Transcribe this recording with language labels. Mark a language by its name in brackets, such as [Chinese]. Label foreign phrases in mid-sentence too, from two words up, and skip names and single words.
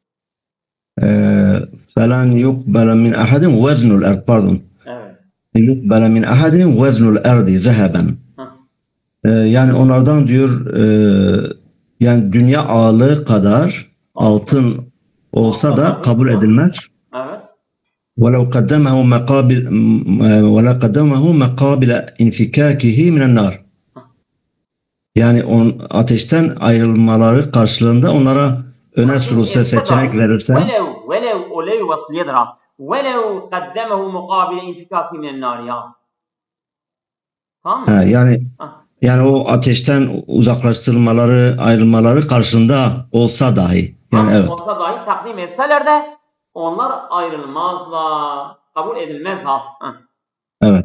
[Arabic] فلن يقبل من أحد وزن الأرض pardon. [Turkish] Evet. [Arabic] يقبل من أحد وزن الأرض ذهبا. [Turkish] Yani onlardan diyor yani dünya ağırlığı kadar altın olsa da kabul edilmez. Evet. [Arabic] وَلَوْ قَدَّمَهُ مَقَابِلَ اِنْفِكَاكِهِ مِنَ النَّارِ [Turkish] yani ateşten ayrılmaları karşılığında onlara öne sürülse, seçenek verirse وَلَوْ vasliyedir ha. [Arabic] وَلَوْ قَدَّمَهُ مُقَابِلَ اِنْفِكَاكِهِ مِنَ النَّارِ ya. [Turkish] Tamam mı? Yani o ateşten uzaklaştırılmaları, ayrılmaları karşılığında olsa dahi. Yani evet. Olsa dahi takdim etseler de onlar ayrılmazlar. Kabul edilmez ha. Evet.